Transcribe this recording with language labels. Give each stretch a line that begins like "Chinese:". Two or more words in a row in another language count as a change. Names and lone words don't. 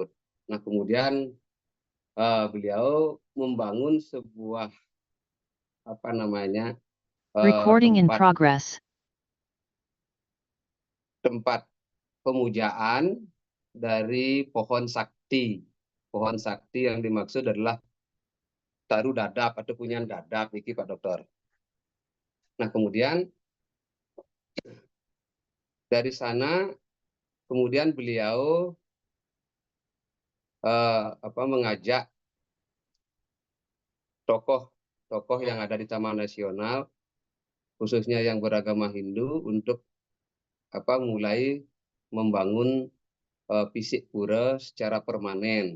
Indonesian: Nah, kemudian beliau membangun sebuah
English: Recording in
Indonesian: tempat
English: progress.
Indonesian: pemujaan dari pohon sakti. Pohon sakti yang dimaksud adalah taruh dadap atau punyan dadap, iki Pak Dokter. Nah, kemudian dari sana kemudian beliau mengajak tokoh yang ada di Taman Nasional, khususnya yang beragama Hindu, untuk mulai membangun fisik pura secara permanen.